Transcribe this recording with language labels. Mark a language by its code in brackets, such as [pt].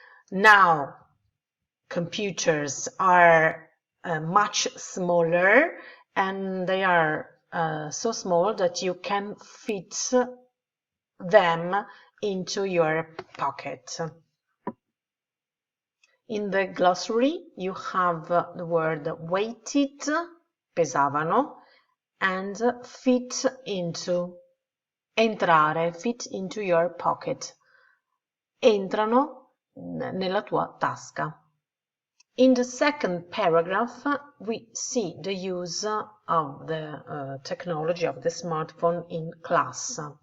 [en] Now, computers are much smaller, and they are so small that you can fit them into your pocket. In the glossary, you have the word weighted, pesavano, and fit into, entrare, fit into your pocket. [it] Entrano nella tua tasca. [en] In the second paragraph, we see the use of the technology of the smartphone in class.